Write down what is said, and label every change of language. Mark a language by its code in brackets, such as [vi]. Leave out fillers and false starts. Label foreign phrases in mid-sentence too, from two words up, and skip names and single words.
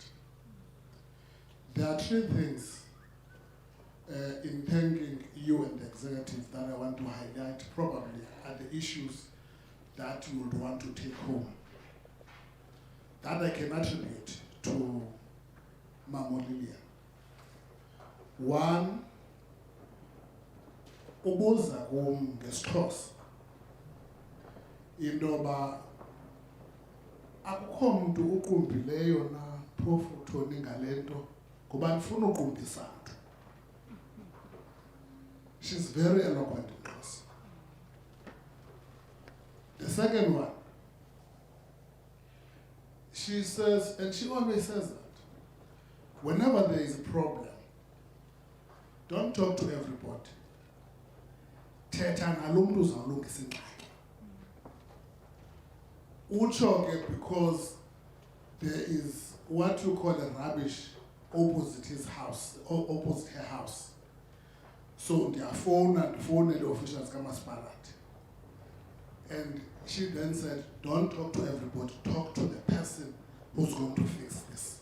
[en] There are three things in thanking you and the executive that I want to highlight, probably are the issues that you would want to take home, that I can attribute to Mama Lillian. One, [xh] ubuza ngesiXhosa into yoba akukho mntu uqumbileyo na phofu uthoni ngale nto ngoba ndifuna uqumbisa mntu. [en] She's very eloquent in Xhosa. The second one, she says, and she always says that, whenever there is a problem, don't talk to everybody. [xh] Thetha nalo mntu uzawulungisa ingxaki. Utsho ke [en] because there is what you call a rubbish opposite his house, or opposite her house. [xh] So ndiyafowuna ndifowunele officials kamasipalati. [en] And she then said, don't talk to everybody, talk to the person who's going to fix this.